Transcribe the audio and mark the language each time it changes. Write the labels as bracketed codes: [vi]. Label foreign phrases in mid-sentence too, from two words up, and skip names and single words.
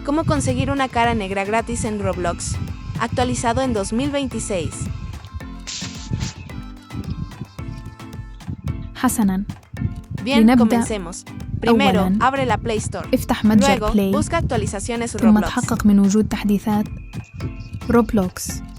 [es] Cómo conseguir una cara negra gratis en Roblox. Actualizado en 2026. [ar] حسناً. [es] Bien, [ar] لنبدأ. [es] comencemos. Primero, [ar] أولاً، [es] abre la Play Store. [ar] افتح متجر [es] Luego, [ar] بلاي [es] busca actualizaciones [ar] ثم Roblox. تحقق من وجود تحديثات روبلوكس.